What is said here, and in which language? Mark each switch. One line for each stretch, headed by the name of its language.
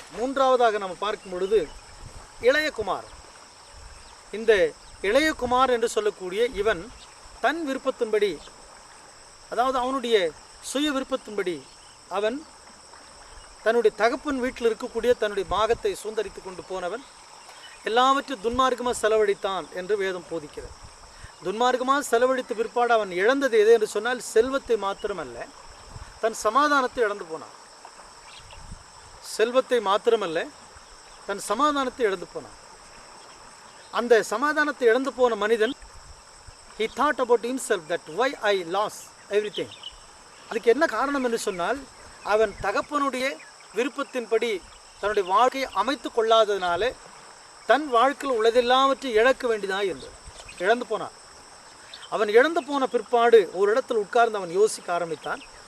Tamil: மூன்றாவதாக நம்ம பார்க்கும் பொழுது இளையகுமார். இந்த இளையகுமார் என்று சொல்லக்கூடிய இவன் தன் விருப்பத்தின்படி, அதாவது அவனுடைய சுய விருப்பத்தின்படி அவன் தன்னுடைய தகப்பன் வீட்டில் இருக்கக்கூடிய தன்னுடைய பாகத்தை சுந்தரித்து கொண்டு போனவன் எல்லாவற்றையும் துன்மார்க்கமாக செலவழித்தான் என்று வேதம் போதிக்கிறது. துன்மார்க்கமாக செலவழித்த பிற்பாடு அவன் இழந்தது எது என்று சொன்னால் செல்வத்தை மாத்திரமல்ல, தன் சமாதானத்தை இழந்து போனான். செல்வத்தை மாத்திரமல்ல, தன் சமாதானத்தை இழந்து போனான். அந்த சமாதானத்தை இழந்து போன மனிதன்
English: he thought about himself that why I lost everything.
Tamil: அதுக்கு என்ன காரணம் என்று சொன்னால், அவன் தகப்பனுடைய விருப்பத்தின்படி தன்னுடைய வாழ்க்கையை அமைத்து கொள்ளாததினாலே தன் வாழ்க்கையில் உள்ளதெல்லாவற்றை இழக்க வேண்டியதாக இருந்தது. இழந்து போனான். அவன் இழந்து போன பிற்பாடு ஒரு இடத்தில் உட்கார்ந்து அவன் யோசிக்க ஆரம்பித்தான்.